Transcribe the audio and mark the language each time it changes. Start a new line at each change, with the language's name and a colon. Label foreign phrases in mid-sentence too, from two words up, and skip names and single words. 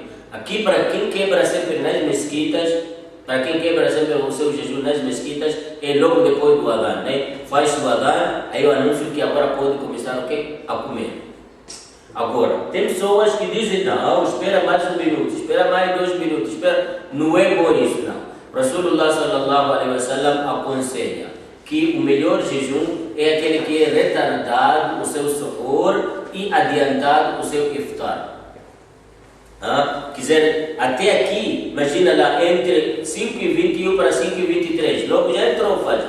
Portuguese: Aqui para quem quebra sempre nas mesquitas, para quem quebra sempre o seu jejum nas mesquitas, é logo depois do adhan, né? Faz o adhan, aí eu anuncio que agora pode começar o quê? A comer. Agora, tem pessoas que dizem, não, espera mais 1 minuto, espera mais 2 minutos, espera. Não é bom isso, não.
Arabic: رسول الله صلى الله عليه وسلم
Portuguese: aconselha que o melhor jejum é aquele que é retardado o seu suhoor e adiantado o seu iftar. Quer dizer, até aqui, imagina lá, entre 5:21 para 5:23, logo já entrou o Fajr.